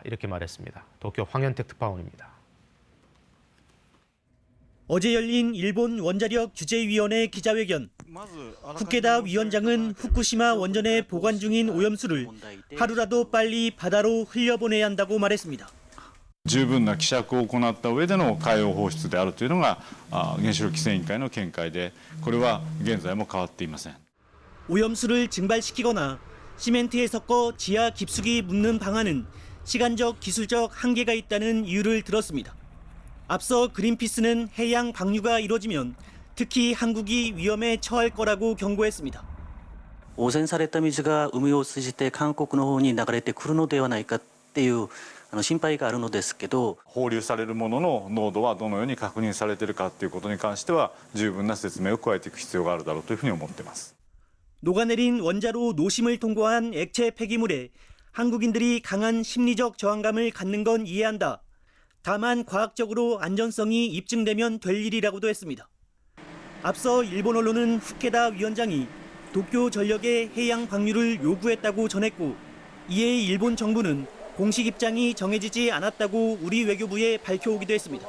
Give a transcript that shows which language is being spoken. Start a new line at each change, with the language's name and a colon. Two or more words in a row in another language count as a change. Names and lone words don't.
Korean: 이렇게 말했습니다. 도쿄 황현택 특파원입니다. 어제 열린 일본 원자력 규제위원회 기자회견. 후케다 위원장은 후쿠시마 원전에 보관 중인 오염수를 하루라도 빨리 바다로 흘려보내야 한다고 말했습니다.
Japanese: 十分な希釈を行った上での海洋放出であるというのが原子力規制委員会の見解で、これは現在も変わっていません。
Korean: 오염수를 증발시키거나 시멘트에 섞어 지하 깊숙이 묻는 방안은 시간적, 기술적 한계가 있다는 이유를 들었습니다. 앞서 그린피스는 해양 방류가 이뤄지면 특히 한국이 위험에 처할 거라고 경고했습니다.
Japanese: 汚染された水が海を通じて韓国の方に流れてくるのではないかっていう心配があるのですけど、放流されるものの濃度はどのように確認されているかということに関しては十分な説明を加えていく必要があるだろうというふうに思っています。
Korean: 녹아내린 원자로 노심을 통과한 액체 폐기물에 한국인들이 강한 심리적 저항감을 갖는 건 이해한다. 다만 과학적으로 안전성이 입증되면 될 일이라고도 했습니다. 앞서 일본 언론은 후케다 위원장이 도쿄 전력의 해양 방류를 요구했다고 전했고, 이에 일본 정부는 공식 입장이 정해지지 않았다고 우리 외교부에 밝혀오기도 했습니다.